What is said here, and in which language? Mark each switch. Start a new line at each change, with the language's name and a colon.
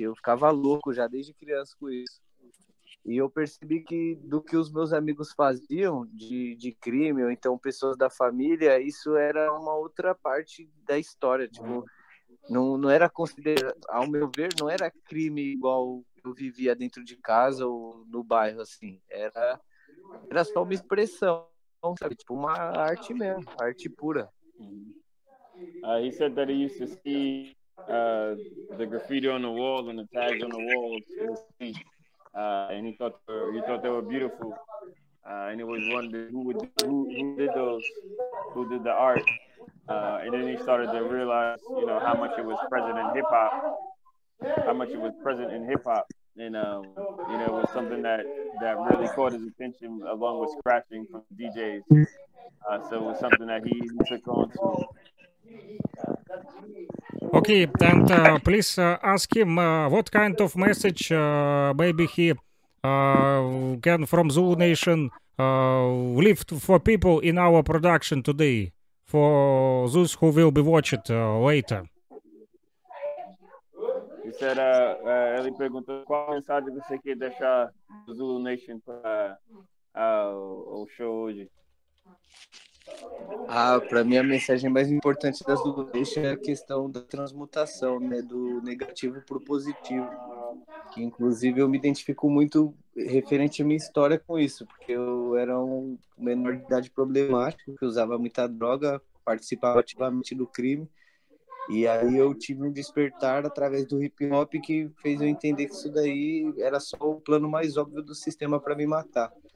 Portuguese: Eu ficava louco já desde criança com isso. E eu percebi que do que os meus amigos faziam de crime, ou então pessoas da família, isso era uma outra parte da história. Tipo, não era considerado, ao meu ver, não era crime igual eu vivia dentro de casa ou no bairro, assim. Era só uma expressão, sabe? Tipo, uma arte mesmo, arte pura.
English: He said that he used to see the graffiti on the wall and the tags on the walls in the street, and he thought they were beautiful, and he always wondered who did those, who did the art, and then he started to realize, how much it was present in hip hop, and it was something that really caught his attention, along with scratching from DJs. So it was something that he took on to. Okay, and please ask him what kind of message maybe he can from Zulu Nation leave for people in our production today, for those who will be watch it later. He said,
Portuguese: ele perguntou qual mensagem você quer deixar do Zulu Nation para o show hoje. Para mim a mensagem mais importante das Zulu Nation é a questão da transmutação, né, do negativo para o positivo, que inclusive eu me identifico muito referente à minha história com isso, porque eu era um menor de idade problemático, que usava muita droga, participava ativamente do crime, e aí eu tive um despertar através do hip hop que fez eu entender que isso daí era só o plano mais óbvio do sistema para me matar.